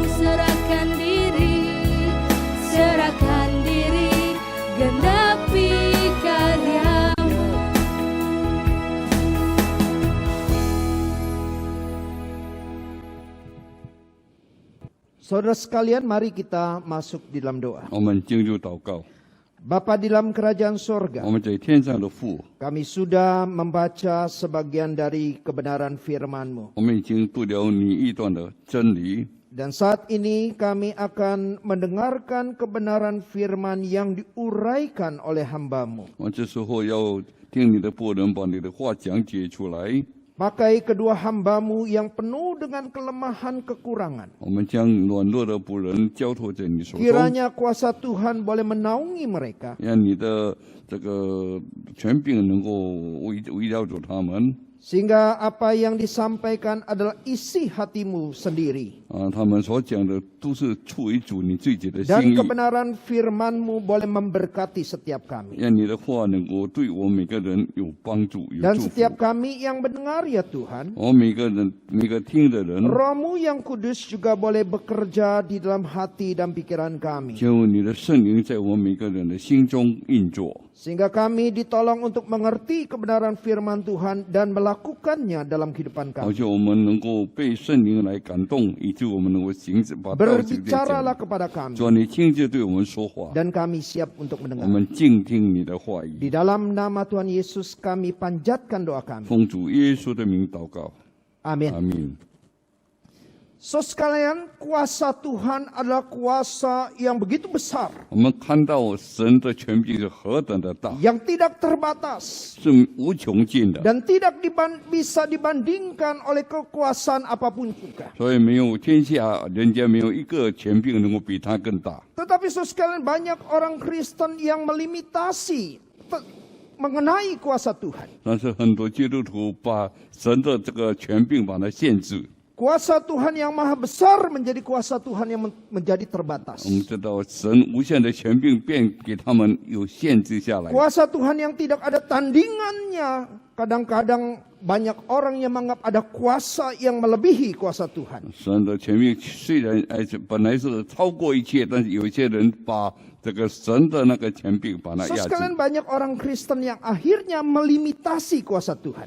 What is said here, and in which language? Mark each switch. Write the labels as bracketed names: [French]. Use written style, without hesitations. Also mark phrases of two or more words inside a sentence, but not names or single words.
[Indonesian] Serahkan diri, genapi karyamu. Saudara sekalian, mari kita masuk di dalam doa. [Chinese] 我们进入祷告。 [Indonesian] Bapa di dalam kerajaan sorga, [Chinese] 我们在天上的父， [Indonesian] kami sudah membaca sebagian dari kebenaran firman-Mu. [Chinese] 我们已经读了你一段的真理， [Indonesian] Dan saat ini kami akan mendengarkan kebenaran firman yang diuraikan oleh hamba-Mu. [Chinese] 我这时候要听你的仆人把你的话讲解出来。 [Indonesian] Pakai kedua hamba-Mu yang penuh dengan kelemahan kekurangan. [Chinese] 我们将软弱的仆人交托在你手中， [Indonesian] Kiranya kuasa Tuhan boleh menaungi mereka. [Chinese] 让你的这个权柄能够围绕着他们。 [Indonesian] Sehingga apa yang disampaikan adalah isi hati-Mu sendiri. [Chinese] 他们所讲的都是出于主你自己的心 [Indonesian] Dan [Chinese] 意， [Indonesian] kebenaran firman-Mu boleh memberkati setiap kami. [Chinese] 让你的话能够对我每个人有帮助、有 [Indonesian] Dan [Chinese] 祝福。 [Indonesian] setiap kami yang mendengar ya Tuhan, [Chinese] 我每个听的人， [Indonesian] Roh-Mu yang kudus juga boleh bekerja di dalam hati dan pikiran kami. [Chinese] 就你的圣灵在我每个人的心中运作。 [Indonesian] Sehingga kami ditolong untuk mengerti kebenaran firman Tuhan dan melakukannya dalam kehidupan [Chinese] 好 [Indonesian] kami. [Chinese] 像我们能够被圣灵来感动，以致我们能够行使把道行在 [Indonesian] Berbicaralah [Chinese] 讲。 [Indonesian] kepada kami [Chinese] 主啊，你亲自对我们说话， [Indonesian] dan kami siap untuk [Chinese] 我 [Indonesian] mendengar. [Chinese] 们静听你的话 [Indonesian] Di [Chinese] 语。 [Indonesian] dalam nama Tuhan Yesus kami panjatkan doa kami. [Chinese] 奉主耶稣的名祷告， [Indonesian] Amin. [Chinese] 阿门。 [Indonesian] So sekalian, kuasa Tuhan adalah kuasa yang begitu besar, [Chinese] 我们看到神的权柄是何等的大， [Indonesian] yang tidak terbatas [Chinese] 是无穷尽的， [Indonesian] dan tidak bisa dibandingkan oleh kekuasaan apapun juga. [Chinese] 所以没有天下人间没有一个权柄能够比它更大。 [Indonesian] Tetapi so sekalian, banyak orang Kristen yang melimitasi mengenai kuasa Tuhan. [Chinese] 但是很多基督徒把神的这个权柄把它限制。 [Indonesian] Kuasa Tuhan yang maha besar menjadi kuasa Tuhan yang menjadi terbatas. [Chinese] 我们知道神无限的权柄便给他们有限制下来。 [Indonesian] Kuasa Tuhan yang tidak ada tandingannya. Kadang-kadang banyak orang yang menganggap ada kuasa yang melebihi kuasa Tuhan. [Chinese] 神的权柄虽然本来是超过一切，但是有一些人把这个神的那个权柄把它 [Indonesian] So [Chinese] 压制。 [Indonesian] sekalian, banyak orang Kristen yang akhirnya melimitasi kuasa Tuhan.